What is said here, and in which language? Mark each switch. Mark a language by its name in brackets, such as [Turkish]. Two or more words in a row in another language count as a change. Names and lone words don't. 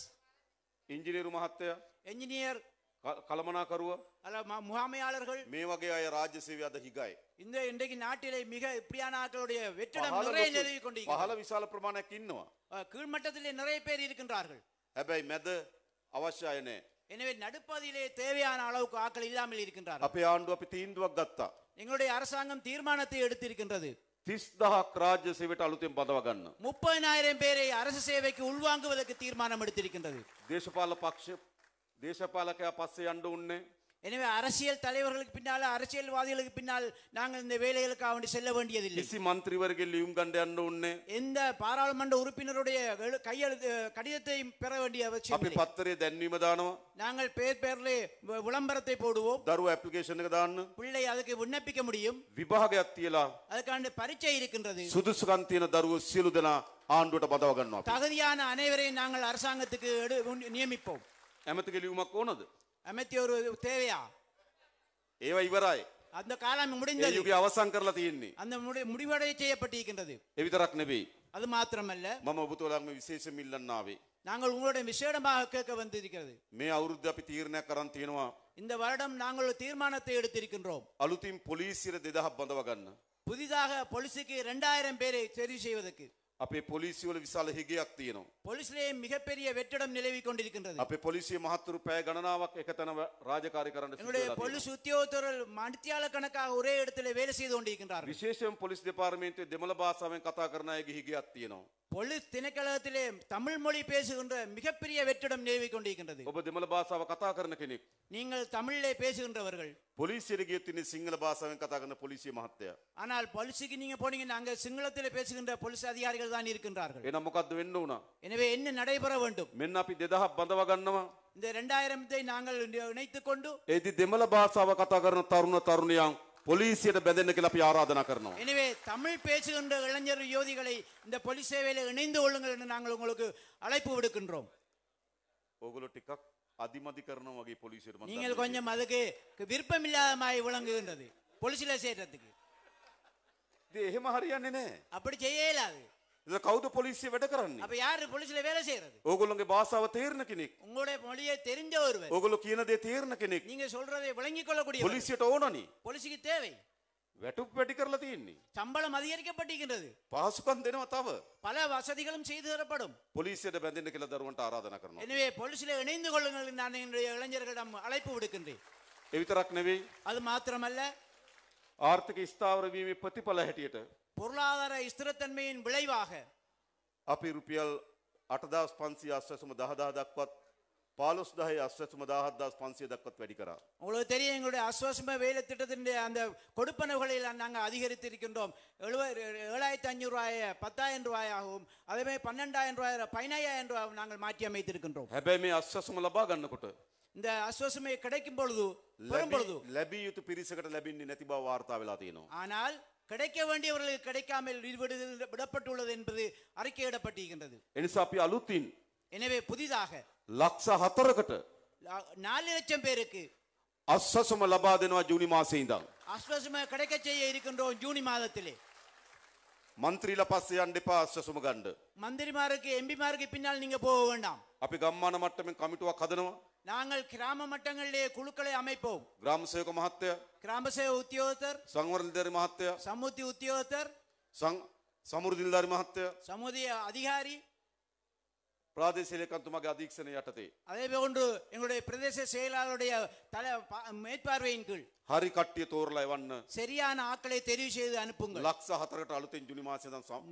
[Sinhala] ඉංජිනේරු මහත්තයා, [Tamil] என்ஜினியர், [Sinhala] කළමනාකරුව [Tamil] அல்ல முகாமையாளர்கள், [Sinhala] මේ වගේ අය රාජ්‍ය සේවය අද හිගයි. [Tamil] இந்த இன்றைக்கு நாட்டிலே மிக இப்படியான ஆட்களுடைய வெற்றிடம் நிறைய நிலவி கொண்டிருக்கிறது. [Sinhala] පහළ විශාල ප්‍රමාණයක් ඉන්නවා. [Tamil] கீழ்மட்டத்திலே நிறைய பேர் இருக்கின்றார்கள். [Sinhala] හැබැයි මැද අවශ්‍යය නැහැ. [Tamil] எனவே நடுப்பகுதியிலே தேவையான அளவுக்கு ஆட்கள் இல்லாமல் இருக்கின்றார்கள். [Sinhala] අපේ ආණ්ඩුව අපි තීන්දුවක් ගත්තා. [Tamil] எங்களுடைய அரசாங்கம் தீர்மானத்தை எடுத்திருக்கின்றது. [Sinhala] 30000ක් රාජ්‍ය සේවයට අලුතෙන් බඳව ගන්න. [Tamil] 30,000 பேரை அரசு சேவைக்கு உள்வாங்குவதற்கு தீர்மானம் எடுத்திருக்கின்றது. [Sinhala] දේශපාලකයා පස්සේ යන්න උන්නේ. [Tamil] எனவே அரசியல் தலைவர்களுக்கு பின்னால், அரசியல்வாதிகளுக்கு பின்னால் நாங்கள் இந்த வேலைகளுக்காக வேண்டி செல்ல வேண்டியதில்லை. [Sinhala] කිසි മന്ത്രിවරගේ ලියුම් ගන්න යන්න උන්නේ. [Tamil] எந்த பாராளுமன்ற உறுப்பினருடைய கையெழுத்து கடிதத்தை பெற வேண்டிய அவசியம் [Sinhala] අපි [Tamil] இல்லை. [Sinhala] පත්තරේ දැන්වීම දානවා. [Tamil] நாங்கள் பேர்லே விளம்பரத்தை போடுவோம். [Sinhala] දරුවා ඇප්ලිකේෂන් එක දාන්න. [Tamil] பிள்ளை அதுக்கு விண்ணப்பிக்க முடியும். [Sinhala] විභාගයක් තියලා [Tamil] அதுக்கான பரீட்சை இருக்கின்றது. [Sinhala] සුදුසුකම් තියෙන දරුවෝ සියලු දෙනා ආණ්ඩුවට බඳව ගන්නවා. [Tamil] தகுதியான அனைவரையும் நாங்கள் அரசாங்கத்துக்கு நியமிப்போம். [Sinhala] ඇමතිගේ ලියුමක් ඕනද? [Tamil] அமைத்தி ஒரு தேவையா? [Sinhala] ඒවා ඉවරයි. [Tamil] அந்த காலம் [Sinhala] ඒ [Tamil] முடிந்தது. [Sinhala] යුගය අවසන් කරලා තියෙන්නේ. [Tamil] அந்த முடிவடைய செய்யப்பட்டிருக்கின்றது. [Sinhala] ඒ විතරක් නෙවෙයි. [Tamil] அது மாத்திரமல்ல, [Sinhala] මම ඔබතුමාලාගේ විශේෂ මිල්ලන්න ආවේ. [Tamil] நாங்கள் உங்களுடைய விசேடமாக கேட்க வந்திருக்கிறது. [Sinhala] මේ අවුරුද්ද අපි තීරණයක් කරන් තියෙනවා. [Tamil] இந்த வருடம் நாங்கள் ஒரு தீர்மானத்தை எடுத்திருக்கின்றோம். [Sinhala] අලුතින් පොලිසියට 2000ක් බඳව ගන්න. [Tamil] புதிதாக போலீஸுக்கு 2000 பேரை தெரிவு செய்வதற்கு. [Sinhala] අපේ පොලිසිය වල විශාල හිගයක් තියෙනවා. [Tamil] போலீஸ்லே மிகப்பெரிய வெற்றிடம் நிலவி கொண்டிருக்கின்றது. [Sinhala] අපේ පොලිසිය මහත්තුරු පැය ගණනාවක් එකතැන රාජකාරී කරන්න සිදු [Tamil] என்னுடைய [Sinhala] වෙලා තියෙනවා. [Tamil] போலீஸ் உத்தியோகத்தர்கள் மணித்தியால கணக்காக ஒரே இடத்துல வேலை செய்து கொண்டிருக்கின்றார்கள். [Sinhala] විශේෂයෙන් පොලිස් දෙපාර්තමේන්තුවේ දෙමළ භාෂාවෙන් කතා කරන අයගේ හිගයක් තියෙනවා. [Tamil] போலீஸ் திணைக்களத்திலே தமிழ் மொழி பேசுகின்ற மிகப்பெரிய வெற்றிடம் நிலவி கொண்டிருக்கின்றது. [Sinhala] ඔබ දෙමළ භාෂාව කතා කරන කෙනෙක්. [Tamil] நீங்கள் தமிழிலே பேசுகின்றவர்கள். [Sinhala] පොලිසියට ගියොත් ඉන්නේ සිංහල භාෂාවෙන් කතා කරන පොලිසිය මහත්තයා. [Tamil] ஆனால் போலீஸுக்கு நீங்க போனீங்கன்னா அங்க சிங்களத்திலே பேசுகின்ற போலீஸ் அதிகாரிகள் தான் இருக்கின்றார்கள். [Sinhala] එහෙනම් මොකද්ද වෙන්න උනා? [Tamil] எனவே என்ன நடைபெற வேண்டும்? [Sinhala] මෙන්න අපි 2000ක් බඳව ගන්නවා. [Tamil] இந்த 2000 நாங்கள் இணைத்துக் கொண்டு [Sinhala] ඒදි දෙමළ භාෂාව කතා කරන තරුණ තරුණියන් පොලිසියට බැඳෙන්න කියලා අපි ආරාධනා කරනවා. [Tamil] எனவே தமிழ் பேசுகின்ற இளைஞர் யோதிகளை இந்த போலீஸ் சேவையில இணைந்து கொள்ளுங்கள் என்று நாங்கள் உங்களுக்கு அழைப்பு விடுக்கின்றோம். [Sinhala] ඕගොල්ලෝ ටිකක් අදිමදි කරනවා වගේ පොලිසියට මම [Tamil] நீங்கள் கொஞ்சம் அதுக்கு விருப்பமில்லாத மாதிரி விளங்குகின்றது போலீஸ்ல சேர்றதுக்கு. [Sinhala] ඉතින් එහෙම හරියන්නේ නැහැ. [Tamil] அப்படி செய்ய இயலாது. [Sinhala] ඒක කවුද පොලිසිය වැඩ කරන්නේ? [Tamil] அப்ப யாரு போலீஸ்ல வேலை செய்யறது? [Sinhala] ඕගොල්ලෝගේ භාෂාව තේරෙන කෙනෙක්. [Tamil] உங்களுடைய மொழியை தெரிஞ்ச ஒருவர். [Sinhala] ඕගොල්ලෝ කියන දේ තේරෙන කෙනෙක්. [Tamil] நீங்க சொல்றதை விளங்கிக் கொள்ளக்கூடிய [Sinhala] පොලිසියට ඕනනේ. [Tamil] போலீஸுக்கு தேவை. [Sinhala] වැටුප් වැඩි කරලා තියෙන්නේ. [Tamil] சம்பளம் அதிகரிக்கப்பட்டிருக்கின்றது. [Sinhala] පහසුකම් දෙනවා තව. [Tamil] பல வசதிகளும் செய்து தரப்படும். [Sinhala] පොලිසියට බැඳෙන්න කියලා දරුවන්ට ආරාධනා කරනවා. [Tamil] எனவே போலீஸ்ல இணைந்து கொள்ளுங்கள் என்று நான் என்னுடைய இளைஞர்களிடம் அழைப்பு விடுக்கின்றேன். [Sinhala] ඒ විතරක් නෙවෙයි. [Tamil] அது மாத்திரமல்ல, [Sinhala] ආර්ථික ස්ථාවර වීමේ ප්‍රතිඵල හැටියට [Tamil] பொருளாதார ஸ்திரத்தன்மையின் விளைவாக [Sinhala] අපි රුපියල් 8500 අස්වැසුම 10000 දක්වත් 15000 අස්වැසුම 17500 දක්වත් වැඩි කරා. [Tamil] உங்களுக்கு தெரியும், எங்களுடைய அஸ்வாசம வேலை திட்டத்தின் அந்த கொடுப்பனவுகளை நாங்கள் அதிகரித்திருக்கின்றோம். 7500 ரூபாய் 10000 ரூபாயாகவும், அதே மாதிரி 12000 ரூபாய் 15000 ரூபாய் நாங்கள் மாற்றி அமைத்திருக்கின்றோம். [Sinhala] හැබැයි මේ අස්වැසුම ලබා ගන්නකොට [Tamil] இந்த அஸ்வாசமை கிடைக்கும் பொழுது, பெறும் பொழுது, [Sinhala] ලැබිය යුතු පිරිසකට ලැබෙන්නේ නැති බව වාර්තා වෙලා තියෙනවා. [Tamil] ஆனால் கிடைக்க வேண்டியவர்களுக்கு கிடைக்காமல் விடப்பட்டுள்ளது என்பது அறிக்கையிடப்பட்டிருக்கின்றது. [Sinhala] එනිසා අපි අලුතින් [Tamil] எனவே புதிதாக [Sinhala] ලක්ෂ 4කට [Tamil] 4 லட்சம் பேருக்கு [Sinhala] අස්වැසුම ලබා දෙනවා ජූනි මාසයේ ඉඳන්. [Tamil] அஸ்வாசம கிடைக்க செய்ய இருக்கின்றோம் ஜூனி மாதத்திலே. [Sinhala] මන්ත්‍රීලා පස්සේ යන්න එපා අස්වැසුම ගන්න. [Tamil] மந்திரிமாருக்கு எம்பிமாருக்கு பின்னால் நீங்க போக வேண்டாம். [Sinhala] අපි ගම්මාන මට්ටමින් කමිටුවක් හදනවා. [Tamil] நாங்கள் கிராம மட்டங்களிலே குழுக்களை அமைப்போம். [Sinhala] ග්‍රාම සේවක මහත්තයා, [Tamil] கிராம சேவை உத்தியோகத்தர், [Sinhala] සංවර්ධන නිලධාරි මහත්තයා, [Tamil] சமுத்தி உத்தியோகத்தர், [Sinhala] සමෘද්ධි නිලධාරි මහත්තයා, [Tamil] சமுதிய அதிகாரி, [Sinhala] ප්‍රාදේශීය ලේකම්තුමාගේ අධීක්ෂණය යටතේ [Tamil] அதே போன்று எங்களுடைய பிரதேச செயலாளருடைய மேற்பார்வையின் கீழ் [Sinhala] හරි කට්ටිය තෝරලා එවන්න [Tamil] சரியான ஆட்களை தெரிவு செய்து அனுப்புங்கள். [Sinhala] ලක්ෂ 4කට අලුතෙන් ජුනි මාසයේ ඉඳන්